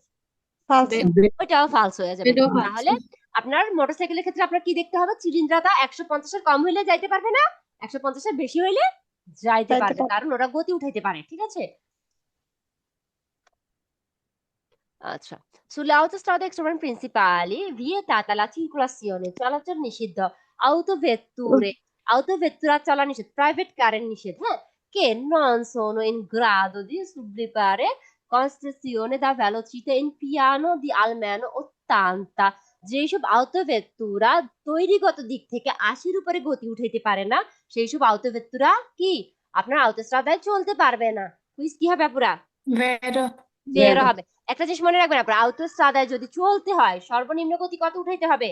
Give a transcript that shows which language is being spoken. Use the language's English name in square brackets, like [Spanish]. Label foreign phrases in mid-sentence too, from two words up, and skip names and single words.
[Bangla] ফালসো, ওইটাও ফালস হয়ে যাবে। এটাও false। তাহলে আপনার মোটরসাইকেলের ক্ষেত্রে আপনার কি দেখতে হবে, চিলিন্দ্রতা 150-এর কম হইলে যাইতে পারবে না, 150-এর বেশি হইলে যাইতে যাইতে পারবে, পারবে। কারণ ওরা গতি উঠাইতে পারে, ঠিক আছে? আচ্ছা, [Italian] sulle autostrade extraprincipali vietata la circolazione, [Bangla] চলাচল নিষিদ্ধ, autovetture, autovettura চলা নিষেধ, প্রাইভেট কারের নিষেধ, হ্যাঁ, [Italian] che non sono in grado di sublimare concessione da velocità in piano di almeno 80, [Bangla] যেসব autovettura তৈরিগত দিক থেকে 80-র উপরে গতি উঠাইতে পারে না, সেই সব autovettura কি আপনার autostradaয় চলতে পারবে না। কুইজ কি হবে পুরা? ভেরো বের হবে। একটা জিনিস মনে রাখবেন আপনার, autostradaয় যদি চলতে হয় সর্বনিম্ন গতি কত উঠাইতে হবে?